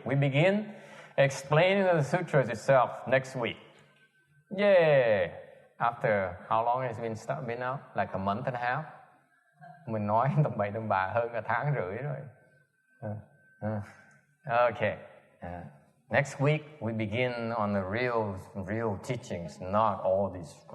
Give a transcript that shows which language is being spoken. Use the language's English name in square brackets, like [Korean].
[English] We begin explaining the sutras itself next week. Yeah. After how long has it been out? Like a month and a half? [Vietnamese] Mình nói tầm bậy tầm bạ hơn cả tháng rưỡi rồi. [English] Okay. Next week we begin on the real teachings, not all these.